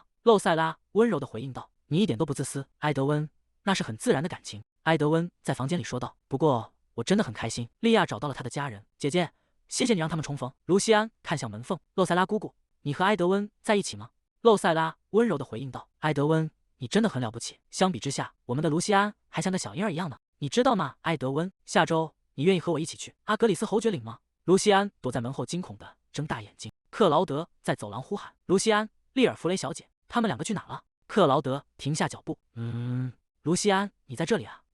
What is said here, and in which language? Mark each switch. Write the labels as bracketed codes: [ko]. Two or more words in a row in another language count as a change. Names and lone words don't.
[zh] 露塞拉溫柔地回應道：“你一點都不自私，埃德溫，那是很自然的感情。” 埃德溫在房間裡說道：“不過我真的很開心，莉亞找到了她的家人。姐姐，謝謝你讓他們重逢。”盧西安看向門縫，露塞拉姑姑，你和埃德溫在一起嗎？露塞拉溫柔地回應道：“埃德溫，你真的很了不起，相比之下，我們的盧西安還像個小嬰兒一樣呢。你知道嗎，埃德溫，下周你願意和我一起去阿格里斯侯爵領嗎？” 盧西安躲在門後，驚恐地睜大眼睛。克勞德在走廊呼喊：“盧西安，利爾弗雷小姐，他們2個去哪了？” 克勞德停下腳步，盧西安，你在這裡啊？